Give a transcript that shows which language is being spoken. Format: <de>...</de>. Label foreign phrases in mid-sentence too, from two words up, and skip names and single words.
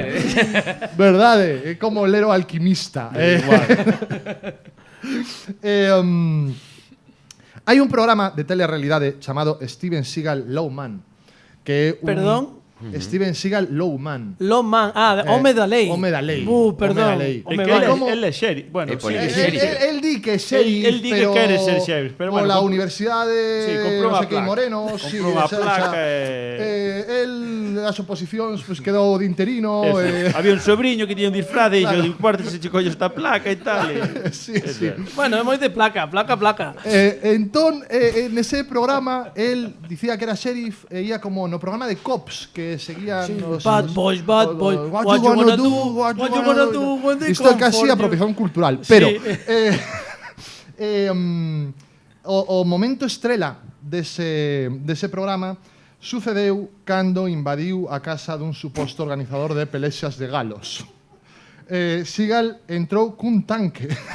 <gl>Verdade, é como ler o alquimista. Hai un programa de telerrealidade chamado Steven Seagal Low Man, que é un... Perdón? Steven Seagal Low Man. Lawman, Home da Lei. Home da Lei. Perdón. Home da lei. Home, que vale. él é sheriff. Bueno, por sí, el sí, sheriff. Él di que é sheriff, Él di que pero quere ser sheriff, pero bueno, pola comp- universidade Sí, comprou non unha sei que placa. Moreno, Comprou unha placa el as oposicións pues, quedou de interino. Había un sobriño que tiña un disfraz e dixo, importa se che collo esta placa e tal. sí, sí. Bueno, é moi de placa. Entón, nese programa, él dicía que era sheriff e ia como no programa de cops que seguían os... Bad boys.</gl> <en>What you gonna do when they</en> <gl>Isto é</gl> <en>come</en> <gl>casi</gl> <en>for you.</en> <gl>apropiación cultural. Pero, Sí. o momento estrela dese programa sucedeu cando invadiu a casa dun suposto organizador de pelexas de galos. Seagal entrou cun tanque.</gl>